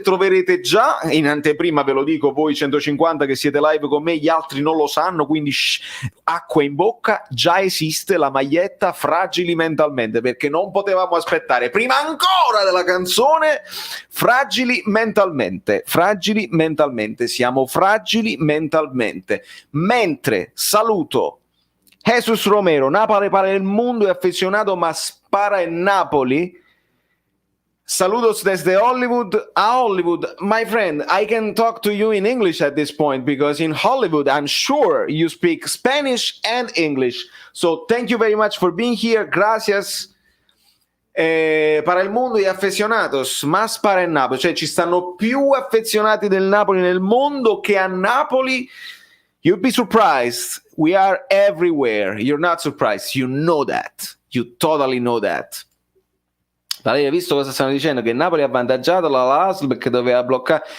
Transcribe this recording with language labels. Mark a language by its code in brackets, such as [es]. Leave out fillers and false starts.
[it] Troverete già, in anteprima ve lo dico, voi 150 che siete live con me, gli altri non lo sanno, quindi acqua in bocca, già esiste la maglietta Fragili Mentalmente, perché non potevamo aspettare, prima ancora della canzone, fragili mentalmente, siamo fragili mentalmente. Mentre saluto Jesus Romero, Napoli [es] para el mundo, [it] è affezionato ma spara in Napoli. [es] Saludos desde Hollywood a Hollywood. [en] My friend, I can talk to you in English at this point because in Hollywood, I'm sure you speak Spanish and English. So thank you very much for being here. [es] Gracias. Para il mondo y aficionados, más para il Napoli. [it] Cioè ci stanno più affezionati del Napoli nel mondo che a Napoli. [en] You'd be surprised. We are everywhere. You're not surprised. You know that. You totally know that. [it] Hai visto cosa stanno dicendo? Che Napoli ha avvantaggiato la LASL perché doveva bloccare.